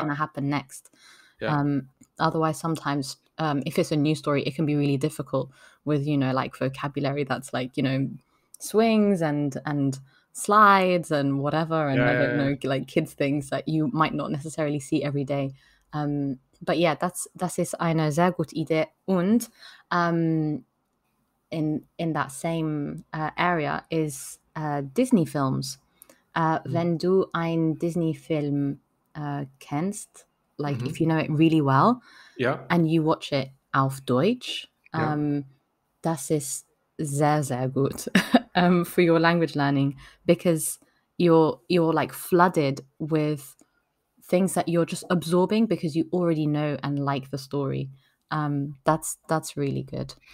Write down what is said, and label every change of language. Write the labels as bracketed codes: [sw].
[en] going to happen next. Yeah. Otherwise, sometimes if it's a new story, it can be really difficult with, like vocabulary that's like, swings and slides and whatever. And Yeah, I don't yeah, know, like kids things that you might not necessarily see every day. But yeah, [de] das ist eine sehr gute Idee. [en] Und in that same area is Disney films. yeah. [de] Wenn du einen Disney-Film kennst, [en] like if Mhm. you know it really well, Yeah. and you watch it [de] auf Deutsch, [en] Yeah. [de] das ist sehr, sehr gut [en] for your language learning, because you're like flooded with things that you're just absorbing because you already know and like the story. That's really good.